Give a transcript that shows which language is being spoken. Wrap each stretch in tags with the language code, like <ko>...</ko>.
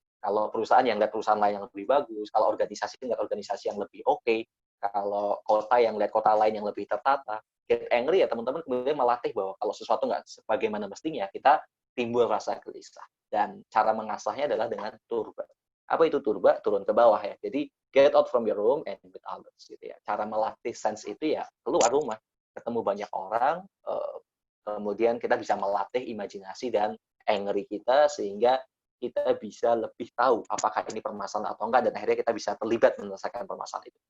<id>Kalau perusahaan yang lihat perusahaan lain yang lebih bagus, kalau organisasi lihat organisasi yang lebih oke, kalau kota yang lihat kota lain yang lebih tertata.</id> <en>Get angry</en> <id>ya teman-teman, kemudian melatih bahwa kalau sesuatu nggak sebagaimana mestinya, kita timbul rasa gelisah. Dan cara mengasahnya adalah dengan turba. Apa itu turba? Turun ke bawah ya.</id> <en>Jadi get out from your room and with others gitu ya.</en> <id>Cara melatih sense itu ya keluar rumah, ketemu banyak orang, kemudian kita bisa melatih imajinasi dan angry kita sehingga kita bisa lebih tahu apakah ini permasalahan atau enggak, dan akhirnya kita bisa terlibat menyelesaikan permasalahan itu.</id>